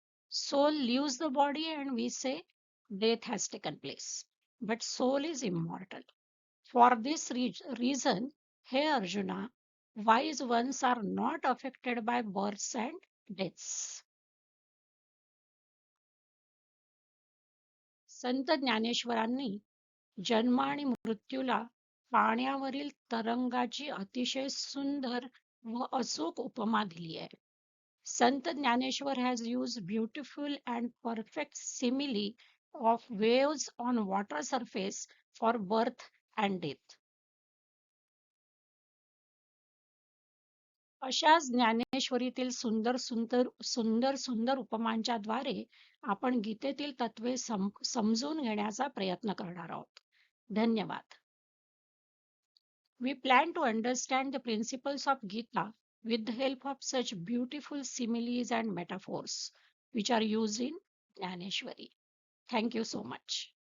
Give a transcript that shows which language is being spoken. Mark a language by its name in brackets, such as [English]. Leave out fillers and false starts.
[English] Soul leaves the body and we say death has taken place. But soul is immortal. For this reason, hey Arjuna, wise ones are not affected by births and deaths. [Marathi] संत ज्ञानेश्वरांनी जन्म आणि मृत्यूला पाण्यावरील तरंगाची अतिशय सुंदर व अचूक उपमा दिली आहे. [English] Sant Jnaneshwar has used beautiful and perfect simile of waves on water surface for birth and death. [Marathi] अशाच ज्ञानेश्वरीतील सुंदर सुंदर सुंदर सुंदर उपमांच्या द्वारे आपण गीतेतील तत्वे समजून घेण्याचा प्रयत्न करणार आहोत. धन्यवाद. [English] We plan to understand the principles of Gita with the help of such beautiful similes and metaphors which are used in Jnaneshwari. Thank you so much.